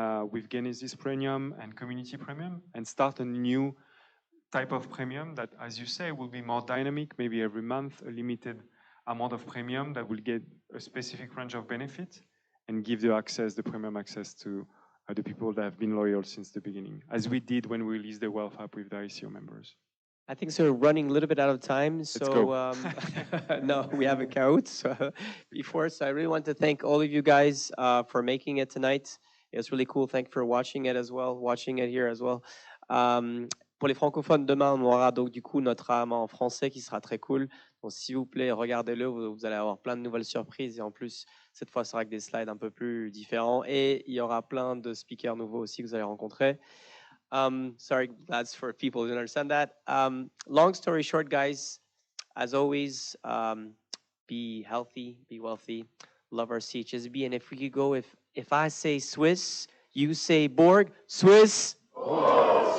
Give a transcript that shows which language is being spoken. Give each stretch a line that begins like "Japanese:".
English: with Genesis Premium and Community Premium, and start a new type of premium that, as you say, will be more dynamic, maybe every month, a limited amount of premium that will get a specific range of benefit and give the premium access to the people that have been loyal since the beginning, as we did when we released the Wealth app with the ICO members. I think so. We're running a little bit out of time, so no, we have a count. So I really want to thank all of you guys for making it tonight. It was really cool. Thank you for watching it here as well.
French: Pour les francophones, demain, on aura donc du coup notre AMA en français qui sera très cool. Donc s'il vous plaît, regardez-le, vous allez avoir plein de nouvelles surprises. Et en plus, cette fois, ça sera avec des slides un peu plus différents. Et il y aura plein de speakers nouveaux aussi que vous allez rencontrer.
English: Sorry, that's for people who don't understand that. Long story short, guys, as always, be healthy, be wealthy, love our CHSB. And if we could go, if I say Swiss, you say Borg, Swiss, Borg.